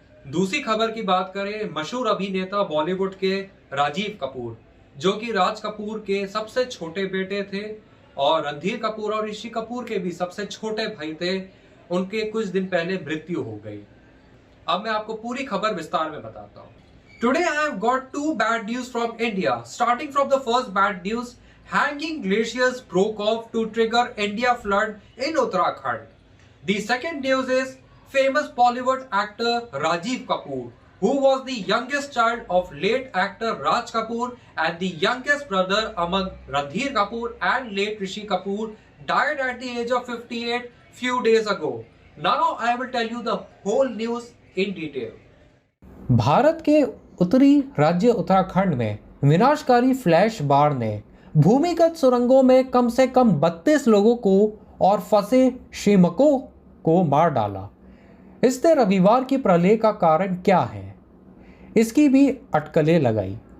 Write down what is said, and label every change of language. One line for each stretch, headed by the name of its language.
Hindi: दूसरी खबर की बात करें, मशहूर अभिनेता बॉलीवुड के राजीव कपूर, जो कि राज कपूर के सबसे छोटे बेटे थे और रणधीर कपूर और ऋषि कपूर के भी सबसे छोटे भाई थे, उनके कुछ दिन पहले मृत्यु हो गई। अब मैं आपको पूरी खबर विस्तार में बताता हूँ।
English: Today I have got two bad news from India. Starting from the first bad news, hanging glaciers broke off to trigger India flood in Uttarakhand. The second news is famous Bollywood actor Rajiv Kapoor, who was the youngest child of late actor Raj Kapoor and the youngest brother among Ranbir Kapoor and late Rishi Kapoor, died at the age of 58 few days ago. Now I will tell you the whole news in detail.
Hindi: Bharat के उत्तरी राज्य उत्तराखंड में विनाशकारी flash बाढ़ ने भूमिगत सुरंगों में कम से कम 32 लोगों को और फंसे श्रमिकों को मार डाला। इससे रविवार की प्रलय का कारण क्या है, इसकी भी अटकलें लगाई।